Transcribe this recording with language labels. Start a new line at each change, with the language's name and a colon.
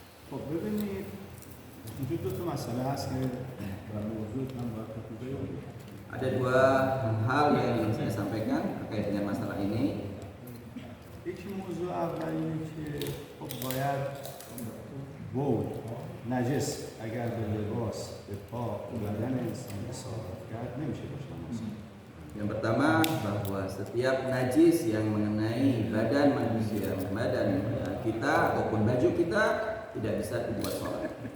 Persian: خب ببینید اینجا دو تا مسئله هست که در موضوع هم باید توضیح بدم.
Indonesian: Ada dua hal yang ingin saya sampaikan terkait dengan masalah ini.
Persian: یکی موضوع اول اینه که خب باید بود نجس اگر به لباس به پا به بدن انسان اصابت کرد نمیشه باشه.
Indonesian: Yang pertama bahwa setiap najis yang mengenai badan manusia, badan kita ataupun baju kita tidak bisa dibuat sholat.